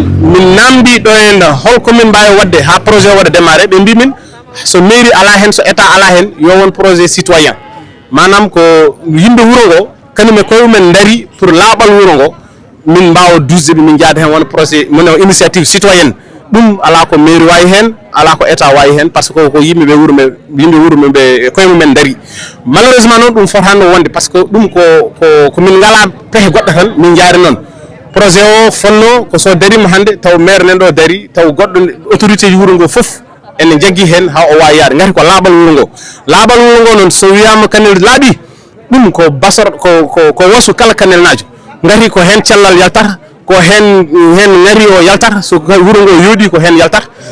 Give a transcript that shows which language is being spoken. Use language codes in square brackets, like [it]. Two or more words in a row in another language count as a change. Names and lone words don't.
[ff] min namdi ɗo henna holko min mbawi wadde ha projet o waɗa démarré ɓe mbi min so mairie ala hen so état ala hen yo won [fr] projet citoyen [ff] manam ko yimɓe wuro ngo kañum e koyemumen daari pour laaɓal wuro ngo min mbawa dusde ɓe min jaada hen wona projet mon [fr] initiative citoyenne [ff] ɗum ala ko mairie wawi hen ala ko état wawi hen [fr] par ce que [ff] ko yimɓeɓe wuuro men yimɓe wuuro men ɓe koyemumen daari malheureusement noon ɗum fotano wonde [fr] par ce que [ff] ɗum ko min ngala pehe goɗɗo tan min jaari noon projet o fonno ko so darima hande taw maire nen ɗo daari taw goɗɗo autorité ji wuuro ngo foof ene jaggi hen ha o wawi yaade gati ko laaɓal wuro ngo noon so wiyama kanel laaɓi ɗum ko basor ko wasu kala kanel najo gati ko hen cellal yaltata ko hen ngari o yaltata so wuro ngo yooɗi ko hen yaltata